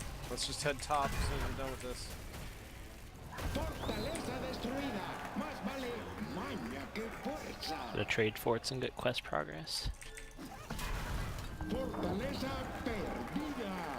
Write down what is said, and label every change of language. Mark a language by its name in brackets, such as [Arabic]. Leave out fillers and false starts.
[English] Let's just head top as soon as we're done with this. [Spanish] Fortaleza destruida. Más vale maña que fuerza. [English] Gonna trade forts and get quest progress. [Spanish] Fortaleza perdida.